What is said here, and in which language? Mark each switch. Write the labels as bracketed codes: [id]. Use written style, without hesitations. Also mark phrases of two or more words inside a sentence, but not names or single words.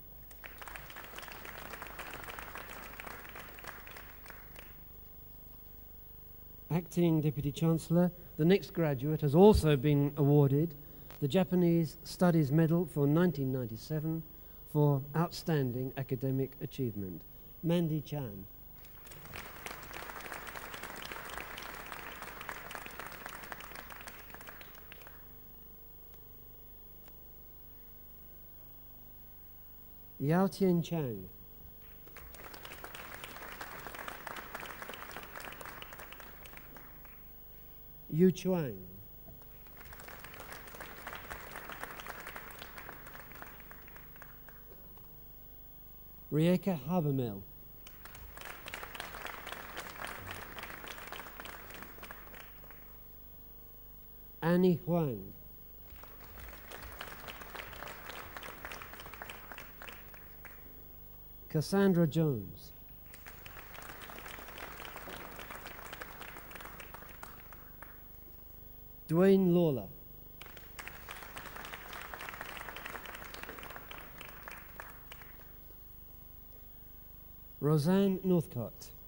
[en] Acting Deputy Chancellor, the next graduate has also been awarded the Japanese Studies Medal for 1997 for outstanding academic achievement. Mandy Chan. Yao Tian Chang. Yu Chuang. Rieka Habermel. Annie Huang. Cassandra Jones. Dwayne Lawler. Roseanne Northcott.